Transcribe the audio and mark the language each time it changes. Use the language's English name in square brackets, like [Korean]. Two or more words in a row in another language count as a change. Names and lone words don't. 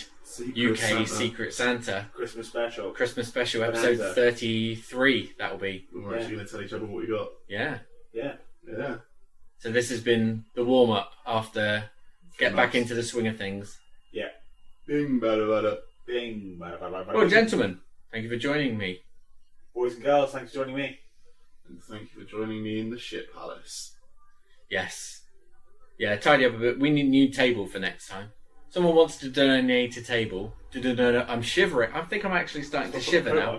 [English] Secret UK Santa. Secret Santa Christmas special. Christmas special episode Bonanza. 33, that will be. We're actually going to tell each other what we got. Yeah. Yeah. Yeah. So this has been the warm-up after get back into the swing of things. Yeah. Bing, bada, bada. Bing. Bada, bada, bada, Well, bing. gentlemen, thank you for joining me. Boys and girls, thanks for joining me. And thank you for joining me in the ship palace. Yes. Yeah, tidy up a bit. We need a new table for next time. Someone wants to donate a table. I'm shivering. I think I'm actually starting to shiver now.